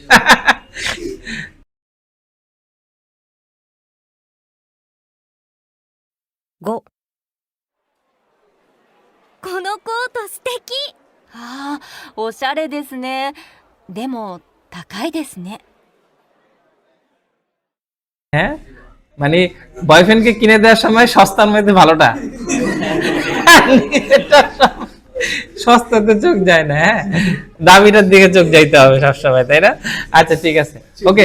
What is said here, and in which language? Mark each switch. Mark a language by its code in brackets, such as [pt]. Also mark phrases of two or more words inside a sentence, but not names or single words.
[ja] 5、このコート素敵。ああ、おしゃれですね。でも高いですね。 [bn] হ্যাঁ, মানে বয়ফ্রেন্ডকে কিনে দেওয়ার সময় সস্তার মধ্যে ভালোটা, সস্তাতে চোখ যায় না, হ্যাঁ দামিটার দিকে চোখ যাইতে হবে সবসময়, তাই না? আচ্ছা ঠিক আছে, ওকে।